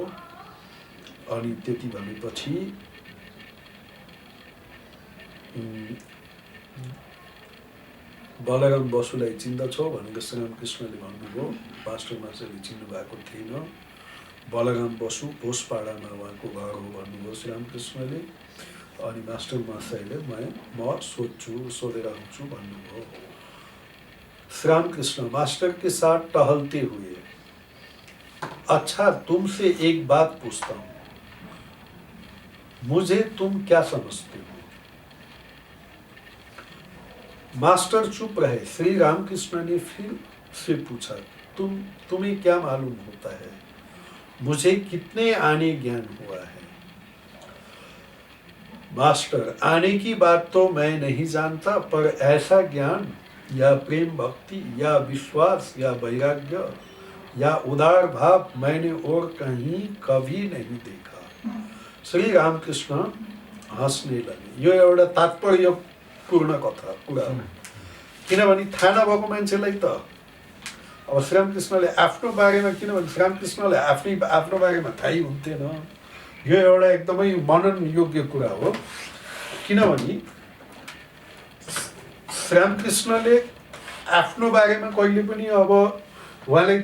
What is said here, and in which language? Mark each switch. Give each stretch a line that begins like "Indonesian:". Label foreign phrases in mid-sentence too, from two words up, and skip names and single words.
Nepali: अनि त्यति भनेपछि बलराम बसुलाई चिन्दछौ भनेर श्री रामकृष्णले भन्नुभयो। मास्टर महाशयले चिन्नु भएको थिएन। बलराम बसु बोसपाडामा उहाँको घर हो भन्नुभयो श्री रामकृष्णले। अनि मास्टर महाशयले म सोध्छु, सोधेर आउँछु भन्नुभयो।
Hindi: श्री रामकृष्ण मास्टर के साथ टहलते हुए, अच्छा, तुमसे एक बात पूछता हूँ, मुझे तुम क्या समझते हो? मास्टर चुप रहे। श्री रामकृष्ण ने फिर से पूछा, तुम्हें क्या मालूम होता है मुझे कितने आने ज्ञान हुआ है? मास्टर, आने की बात तो मैं नहीं जानता, पर ऐसा ज्ञान या प्रेम भक्ति या विश्वास या वैराग्य या उदार भाव मैंने और कहीं कभी नहीं देखा।
Nepali: श्री रामकृष्ण हाँस्ने लगे। यो एउटा तात्पर्यपूर्ण कुरा हो, किनभने थाहा नभएको मान्छेलाई त अब श्री रामकृष्णले आफ्नो बारेमा, किनभने श्री रामकृष्णले आफ्नो बारेमा थाहै हुन्थेन। यो एउटा एकदमै मनन योग्य कुरा हो, किनभने श्री रामकृष्णले आफ्नो बारेमा कहिले पनि अब उहाँलाई